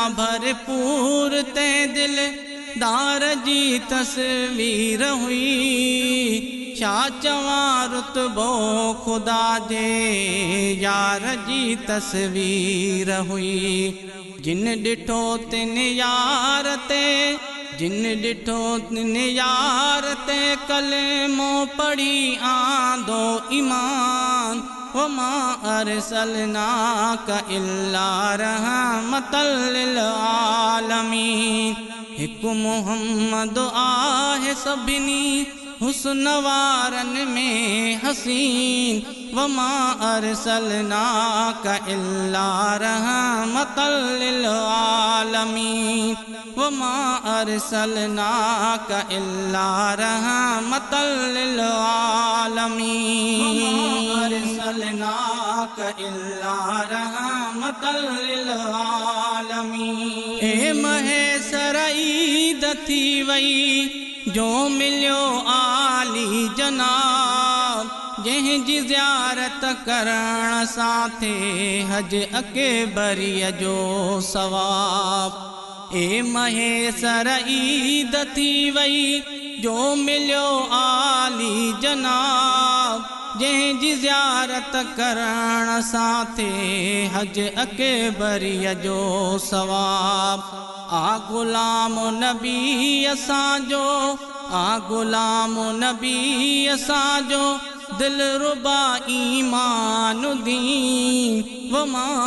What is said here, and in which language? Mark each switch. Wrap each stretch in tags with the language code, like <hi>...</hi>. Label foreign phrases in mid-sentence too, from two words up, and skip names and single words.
<sd>भरपूर तंहिं दिलदार जी तस्वीर हुई छा चवां रुतबो खुदा जे यार जी तस्वीर हुई जिन ॾिठो तिन यार ते जिन ॾिठो तिन यार ते कलमो पढ़ी आंदो ईमान वमा</sd> <ar>أرسلناك إلا رحمة للعالمين</ar> <sd>हिकु मुहम्मद आहे सभिनी हुस्न वारन में हसीन</sd> <ar>وما أرسلناك إلا رحمة للعالمين وما أرسلناك إلا رحمة للعالمين أرسلناك إلا رحمة للعالمين</ar> <sd>ए महेसर ईद थी वई जो मिलियो आली जनाब जंहिंजी ज़ियारत करण सां थे हज अकबरीअ जो सवाब ए महेसर ईद थी वई जो मिलियो आली जनाब जंहिंजी ज़ियारत करण सां थे हज अकबरीअ जो सवाब आ गुलाम नबी असांजो आ गुलाम नबी असांजो दिलरुबा ईमान दीन वमा</sd>